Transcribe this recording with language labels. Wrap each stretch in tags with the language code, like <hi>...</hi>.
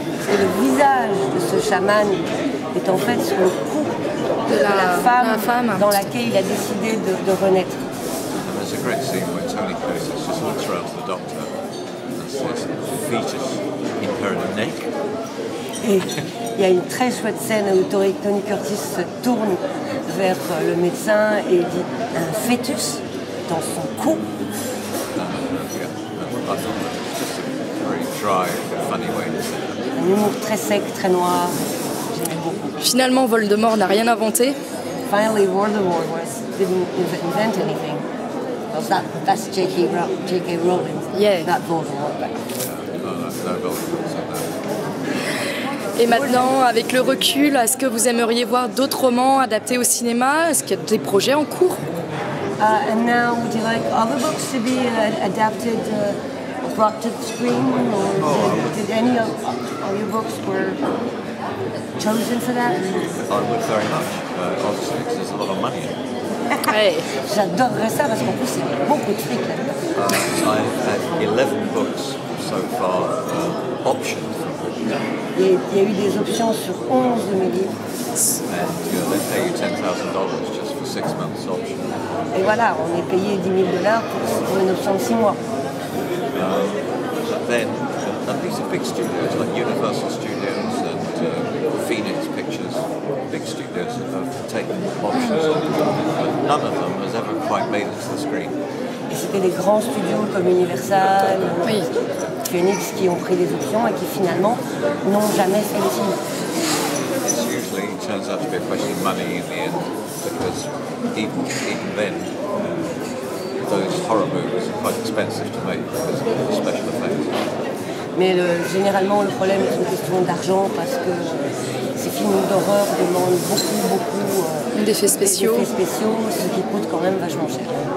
<fr>Et le visage de ce chaman est en fait sur le cou de la femme dans laquelle il a décidé de renaître.</fr> <en>And there's a great scene where Tony Curtis just looks around to the doctor and says, "Fetus in her neck."</en> <fr>Et il y a une très chouette scène où Tony Curtis se tourne vers le médecin et il dit un fœtus dans son cou.</fr> <en>I thought that was just a very dry, funny way to say that.</en> <fr>Un humour très sec, très noir. J'aimais beaucoup. Finalement, Voldemort n'a rien inventé.</fr> <en>Finally, Voldemort didn't invent anything. Well, that's J.K. Rowling, Yeah. not Voldemort. But No Voldemort said that.</en> <fr>Et maintenant, avec le recul, est-ce que vous aimeriez voir d'autres romans adaptés au cinéma? Est-ce qu'il y a des projets en cours?</fr> <en>and now, would you like other books to be adapted, brought to the screen, or did any of your books were chosen for that? I would very much, obviously, because there's a lot of money in it.</en> <fr>Ouais. J'adorerais ça parce qu'en plus, il y a beaucoup de fric là-dedans.</fr> <en>I've had 11 books so far optioned from Britain,</en> <fr>Et il y a eu des options sur 11 de mes livres.</fr> <en>and they pay you $10,000 just for 6 months option.</en> <fr>Et voilà, on est payé $10,000 pour une option de 6 mois.</fr> <en>But then, and these are big studios like Universal Studios and Phoenix Pictures, big studios have taken options on it, but none of them has ever quite made it to the screen.</en> <fr>Et c'était des grands studios comme Universal, Oui. Phoenix qui ont pris des options et qui finalement n'ont jamais fait le film.</fr> <en>It usually turns out to be a question of money in the end, because even then, those horror movies are quite expensive to make because of the special effects.</en> <fr>Mais généralement, le problème est une question d'argent parce que ces films d'horreur demandent beaucoup D'effets spéciaux. d'effets spéciaux, ce qui coûte quand même vachement cher.</fr>